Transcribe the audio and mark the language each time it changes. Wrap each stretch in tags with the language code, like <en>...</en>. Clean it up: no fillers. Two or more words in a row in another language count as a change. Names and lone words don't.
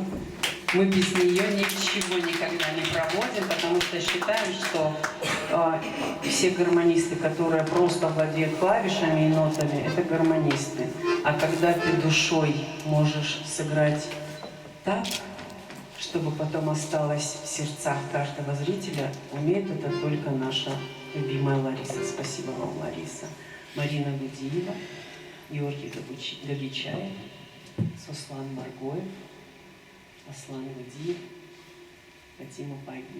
<ru>Мы без нее ничего никогда не проводим, потому что считаем, что все гармонисты, которые просто владеют клавишами и нотами, это гармонисты. А когда ты душой можешь сыграть так, чтобы потом осталось в сердцах каждого зрителя, умеет это только наша любимая Лариса. Спасибо вам, Лариса. Марина Гудиева, Георгий Гагичаев, Суслан Маргоев, Аслан Гудиев, Фатима Багиева.</ru>